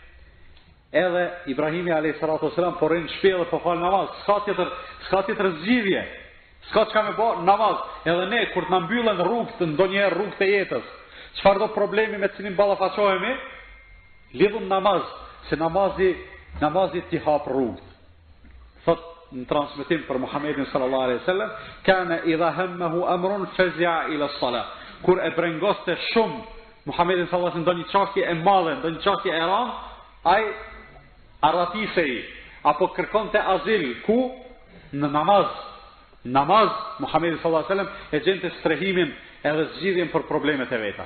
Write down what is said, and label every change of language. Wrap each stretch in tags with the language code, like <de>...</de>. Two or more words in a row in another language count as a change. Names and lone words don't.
<sq>Edhe Ibrahimi</sq> <ar>عليه الصلاة والسلام</ar> <sq>po rrin shpellë po fal namaz, s'ka tjetër zgjidhje. S'ka çka me bë namaz. Edhe ne kur të na mbyllen rrugët, ndonjëherë rrugët e jetës, çfarë do problemi me të cilin ballafaqohemi, lidhun namaz, se namazi ti hap rrugët. Thot në transmetim për Muhammedin</sq> <ar>صلى الله عليه وسلم، كان إذا همه أمر فزع إلى الصلاة.</ar> <sq>Kur e brengoste shumë Muhammedin</sq> <ar>صلى الله عليه وسلم</ar> <sq>ndonjë çështje e madhe, ndonjë çështje e rëndë, ai arratisej apo kërkonte azil ku në namaz. Namaz Muhammedi</sq> <ar>صلى الله عليه وسلم</ar> <sq>e gjente strehimin edhe zgjidhjen për problemet e veta.</sq>